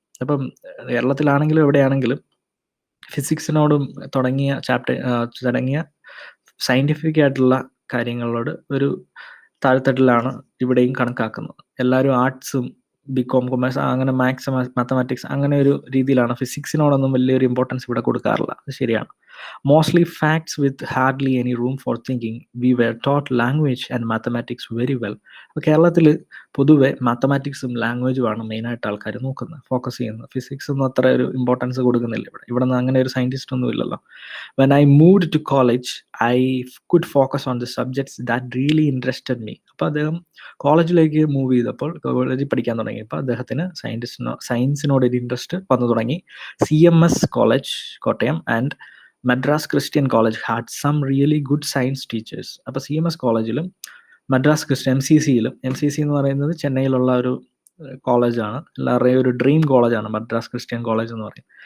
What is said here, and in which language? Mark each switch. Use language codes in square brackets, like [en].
[ml] അപ്പം കേരളത്തിലാണെങ്കിലും എവിടെയാണെങ്കിലും ഫിസിക്സിനോടും തുടങ്ങിയ സയൻറ്റിഫിക് ആയിട്ടുള്ള കാര്യങ്ങളോട് ഒരു താഴ്ത്തട്ടിലാണ് ഇവിടെയും കണക്കാക്കുന്നത്. എല്ലാവരും ആർട്സും ബികോം കൊമേഴ്സ് അങ്ങനെ മാത്സ് മാത്തമാറ്റിക്സ് അങ്ങനെ ഒരു രീതിയിലാണ്. ഫിസിക്സിനോടൊന്നും വലിയൊരു ഇമ്പോർട്ടൻസ് ഇവിടെ കൊടുക്കാറില്ല. അത് ശരിയാണ്. [en] Mostly facts with hardly any room for thinking. We were taught language and mathematics very well. [ml] അപ്പോൾ കേരളത്തിൽ പൊതുവെ മാത്തമാറ്റിക്സും ലാംഗ്വേജുമാണ് മെയിനായിട്ട് ആൾക്കാർ നോക്കുന്നത്, ഫോക്കസ് ചെയ്യുന്നത്. ഫിസിക്സ് ഒന്നും അത്ര ഒരു ഇമ്പോർട്ടൻസ് കൊടുക്കുന്നില്ല ഇവിടെ നിന്ന് അങ്ങനെ ഒരു സയൻറ്റിസ്റ്റ് ഒന്നും ഇല്ലല്ലോ. [en] When I moved to college, I could focus on the subjects that really interested me. [ml] അപ്പോൾ അദ്ദേഹം കോളേജിലേക്ക് മൂവ് ചെയ്തപ്പോൾ, കോളേജിൽ പഠിക്കാൻ തുടങ്ങിയപ്പോൾ അദ്ദേഹത്തിന് സയൻസിനോട് ഒരു ഇൻട്രസ്റ്റ് വന്നു തുടങ്ങി. [en] CMS college Kottayam and Madras Christian college had some really good science teachers. [ml] അപ്പോൾ CMS കോളേജിലും മദ്രാസ് ക്രിസ്ത്യൻ MCCയിലും, MCC എന്ന് പറയുന്നത് ചെന്നൈയിലുള്ള ഒരു കോളേജാണ്, എല്ലാവരുടെയും ഒരു ഡ്രീം കോളേജാണ് മദ്രാസ് ക്രിസ്ത്യൻ കോളേജ് എന്ന് പറയും.